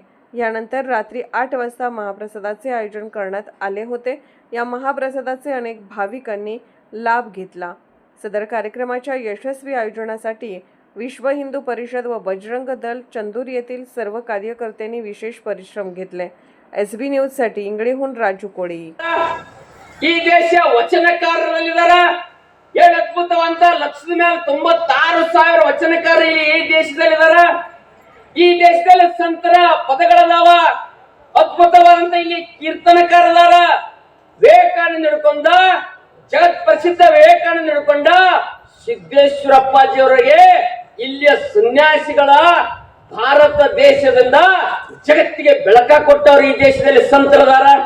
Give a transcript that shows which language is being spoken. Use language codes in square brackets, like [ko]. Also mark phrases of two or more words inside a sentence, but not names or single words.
[mr] यानंतर रात्री 8 वाजता महाप्रसादाचे आयोजन करण्यात आले होते. या महाप्रसादाचे अनेक भाविकांनी लाभ घेतला. सदर कार्यक्रमाच्या यशस्वी आयोजनासाठी विश्व हिंदू परिषद व बजरंग दल चंदूर येथील सर्व कार्यकर्त्यांनी विशेष परिश्रम घेतले. SB न्यूज साठी इंगळीहून राजू कोळी. [kn] ಈ ದೇಶ ವಚನಕಾರರಲ್ಲಿದ್ದಾರೆ. ಏನು ಅದ್ಭುತವಂತ ಲಕ್ಷದ ಮೇಲೆ 96,000 ವಚನಕಾರರು ಇಲ್ಲಿ ಈ ದೇಶದಲ್ಲಿದ್ದಾರೆ. ಈ ದೇಶದಲ್ಲಿ ಸಂತರ ಪದಗಳದಾವ, ಅದ್ಭುತವಾದಂತ ಇಲ್ಲಿ ಕೀರ್ತನಕಾರದಾರ. ವಿವೇಕಾನಂದ ಹಿಡ್ಕೊಂಡ ಜಗತ್ ಪ್ರಸಿದ್ಧ ವಿವೇಕಾನಂದ ಹಿಡ್ಕೊಂಡ ಸಿದ್ದೇಶ್ವರಪ್ಪಾಜಿಯವರಿಗೆ ಇಲ್ಲಿಯ ಸನ್ಯಾಸಿಗಳ ಭಾರತ ದೇಶದಿಂದ ಜಗತ್ತಿಗೆ ಬೆಳಕ ಕೊಟ್ಟವರು ಈ ದೇಶದಲ್ಲಿ ಸಂತರದಾರ.